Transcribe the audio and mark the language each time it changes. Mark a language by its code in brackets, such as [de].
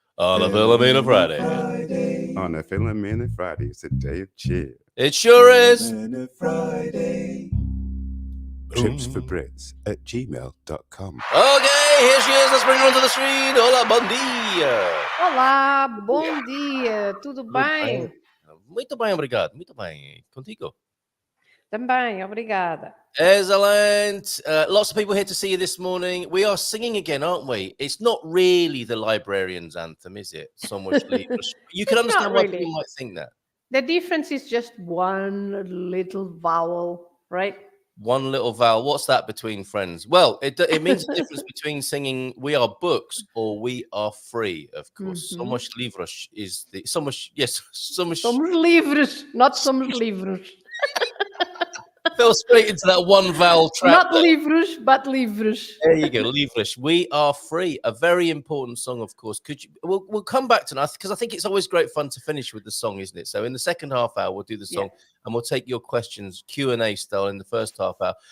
[en] On a Filomena Friday. On a Filomena Friday, it's a day of cheer. It sure is. Filomena Friday. Tripsforbrits@gmail.com. Okay, here she is. Let's bring her onto the screen. [pt] Hola, bom dia. Olá, bom dia, tudo bem? Muito bem, obrigado. Muito bem. Contigo? Também, obrigada. [en] Excellent. Lots of people here to see you this morning. We are singing again, aren't we? It's not really the librarian's anthem, is it? Somos Livres. You can It's not understand why really. people might think that. The difference is just one little vowel, right? One little vowel. What's that between friends? Well, it means the difference between singing "We are books" or "We are free." Of course, Somos Livres is the Somos. Yes, Somos. Somos livres, not somos livros. Fell straight into that one vowel trap. Not livros, but livres. There you go, Livres. We are free. A very important song, of course. Could you? We'll come back to that because I think it's always great fun to finish with the song, isn't it? So in the second half hour, we'll do the song and we'll take your questions Q&A style in the first half hour.